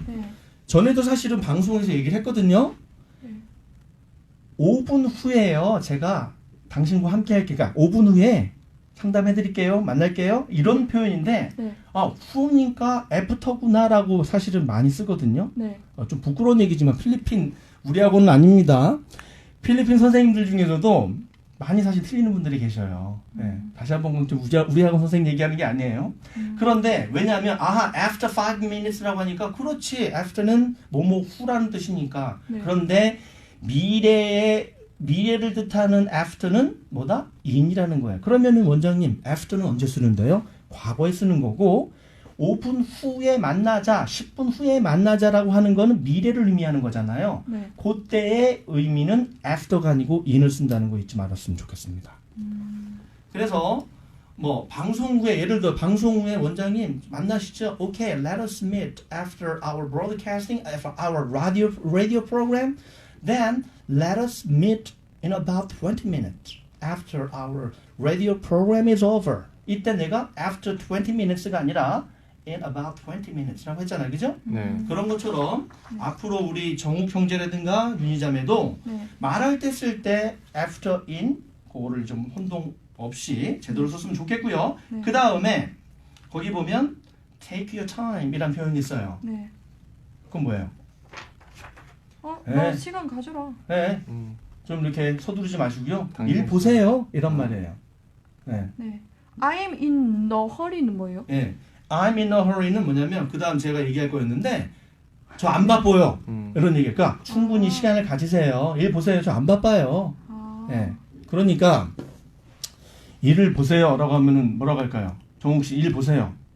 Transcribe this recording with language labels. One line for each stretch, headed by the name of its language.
Korean: 네. 전에도 사실은 방송에서 얘기를 했거든요. 5분 후에요. 제가 당신과 함께 할게요. 그러니까 5분 후에 상담해 드릴게요. 만날게요. 이런 표현인데 네. 후니까 애프터구나라고 사실은 많이 쓰거든요. 네. 좀 부끄러운 얘기지만 필리핀 우리하고는 아닙니다. 필리핀 선생님들 중에서도 많이 사실 틀리는 분들이 계셔요. 네. 다시 한번 좀 우리하고 선생님 얘기하는 게 아니에요. 그런데 왜냐하면
English: after 5 minutes
Korean: 라고 하니까 그렇지 after는 뭐뭐 후라는 뜻이니까. 네. 그런데 미래를 뜻하는 after는 뭐다? in이라는 거예요. 그러면은 원장님 after는 언제 쓰는데요? 과거에 쓰는 거고 5분 후에 만나자, 10분 후에 만나자라고 하는 거는 미래를 의미하는 거잖아요. 네. 그때의 의미는 after가 아니고 in을 쓴다는 거 잊지 말았으면 좋겠습니다. 그래서 뭐 방송 후에 예를 들어 방송 후에 원장님 만나시죠.
English: Okay, let us meet after our broadcasting, after our radio program. Then let us meet in about 20 minutes after our radio program is over.
Korean: 이때 내가
English: after 20 minutes
Korean: 가 아니라
English: in about 20 minutes
Korean: 라고 했잖아요. 그죠? 네. 그런 것처럼 앞으로 우리 정욱 형제라든가 윤희자매도 네. 말할 때 쓸 때 after in 그거를 좀 혼동 없이 제대로 썼으면 좋겠고요. 네. 그 다음에 거기 보면
English: take your time
Korean: 이란 표현이 있어요. 네. 그건 뭐예요? 너 네. 시간 가져라. 네. 음. 좀 이렇게 서두르지 마시고요. 당연히. 일 보세요. 이런 말이에요. 네. 네.
English: I'm in the hurry
Korean: 는 뭐예요? 예.
English: I'm in a hurry
Korean: 는 뭐냐면 그 다음 제가 얘기할 거였는데 저 안 바빠요. 이런 얘기. 그러니까 충분히 시간을 가지세요. 일 보세요. 저 안 바빠요. 아. 예. 그러니까 일을 보세요라고 하면은 뭐라고 할까요? 정욱 씨 일 보세요.